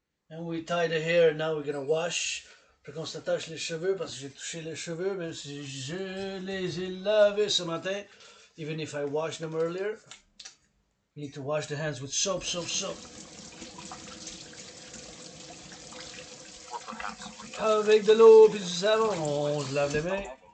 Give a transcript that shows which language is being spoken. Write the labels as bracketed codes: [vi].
[en] And we tie the hair, now we're gonna wash. [fr] Puis qu'on s'attache les cheveux parce que j'ai touché les cheveux, même si je les ai lavés ce matin. [en] Even if I washed them earlier. You need to wash the hands with soap. [fr] Avec de l'eau puis du savon, on se lave les mains.